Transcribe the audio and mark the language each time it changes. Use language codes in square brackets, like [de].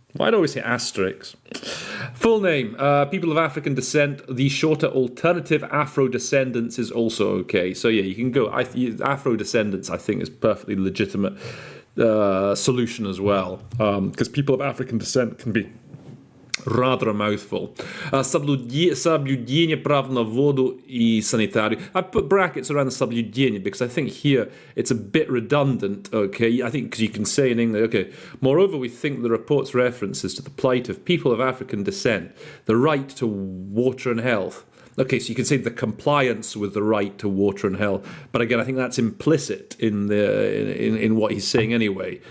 [en] Why do I always say asterisks? Full name, people of African descent. The shorter alternative Afro-descendants is also okay. So yeah, you can go. Afro-descendants, I think, is perfectly legitimate solution as well. Because people of African descent can be rather a mouthful. [ru] Соблюдение прав на воду и санитарию. [en] I put brackets around the соблюдение because I think here it's a bit redundant, okay? I think because you can say in English, okay, moreover, we think the report's references to the plight of people of African descent, the right to water and health. Okay, so you can say the compliance with the right to water and health, but again, I think that's implicit in what he's saying anyway.